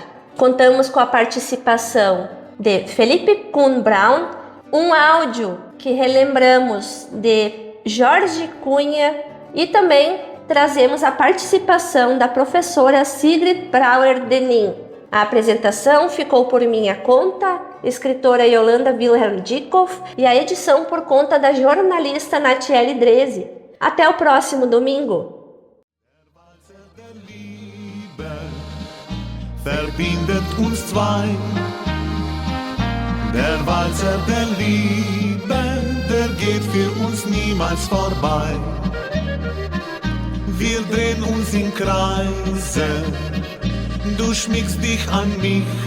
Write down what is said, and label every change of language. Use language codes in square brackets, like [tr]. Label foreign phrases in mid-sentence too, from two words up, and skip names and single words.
[pt] Contamos com a participação de Felipe Kuhn Braun, um áudio que relembramos de Jorge Cunha e também trazemos a participação da professora Sigrid Brauer-Denin. A apresentação ficou por minha conta, escritora Yolanda Wilhelm Dieckhoff, e a edição por conta da jornalista Natiele Drese. Até o próximo domingo. [de] Verbindet uns zwei. Der Walzer der Liebe, der geht für uns niemals vorbei. Wir drehen uns in Kreise, du schmiegst dich an mich.